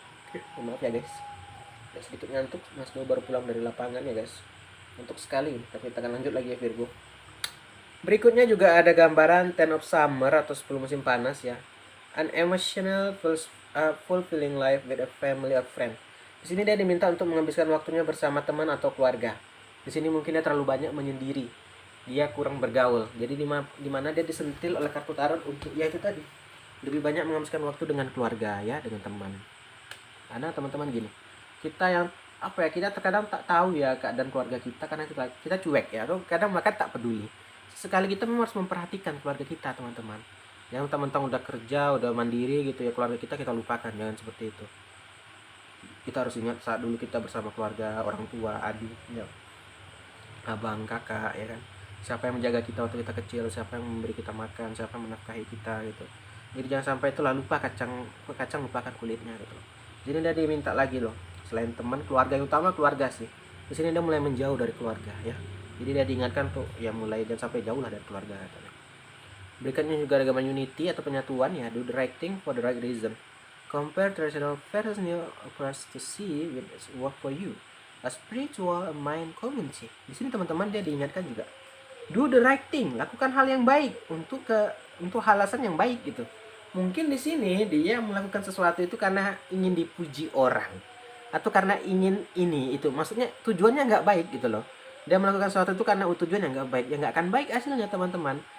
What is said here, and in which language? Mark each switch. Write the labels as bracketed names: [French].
[Indonesian] Oke, maaf ya guys, sedikit ngantuk. Mas Do baru pulang dari lapangan ya guys, ngantuk sekali. Tapi kita akan lanjut lagi ya Virgo. Berikutnya juga ada gambaran Ten of Summer atau 10 musim panas ya. [English] An emotional fulfilling life with a family or friend. [Indonesian] Di sini dia diminta untuk menghabiskan waktunya bersama teman atau keluarga. Di sini mungkin dia terlalu banyak menyendiri. Dia kurang bergaul. Jadi di mana dia disentil oleh kartu tarot untuk ya itu tadi. Lebih banyak menghabiskan waktu dengan keluarga ya, dengan teman. Karena teman-teman gini, kita yang apa ya, kita terkadang tak tahu ya keadaan keluarga kita karena kita cuek ya, atau kadang bahkan tak peduli. Sekali kita memang harus memperhatikan keluarga kita, teman-teman. Yang teman-teman udah kerja, udah mandiri gitu ya, keluarga kita lupakan, jangan seperti itu. Kita harus ingat saat dulu kita bersama keluarga, orang tua, adik, ya, abang, kakak, ya kan. Siapa yang menjaga kita waktu kita kecil, siapa yang memberi kita makan, siapa yang menafkahi kita gitu. Jadi jangan sampai itulah lupa kacang lupakan kulitnya gitu. Jadi dia diminta lagi loh, selain teman, keluarga yang utama keluarga sih. Di sini dia mulai menjauh dari keluarga ya. Jadi dia diingatkan tuh ya mulai jangan sampai jauh lah dari keluarga katanya. Berikutnya juga ada gambar unity atau penyatuan ya, [English] do the right thing for the right reason. Compare traditional versus new approach to see with work for you. A spiritual mind community. [Indonesian] Di sini teman-teman dia diingatkan juga. [English] Do the right thing, [Indonesian] lakukan hal yang baik untuk alasan yang baik gitu. Mungkin di sini dia melakukan sesuatu itu karena ingin dipuji orang atau karena ingin ini itu, maksudnya tujuannya nggak baik gitu loh. Dia melakukan sesuatu itu karena tujuannya nggak baik, ya nggak akan baik hasilnya, teman-teman.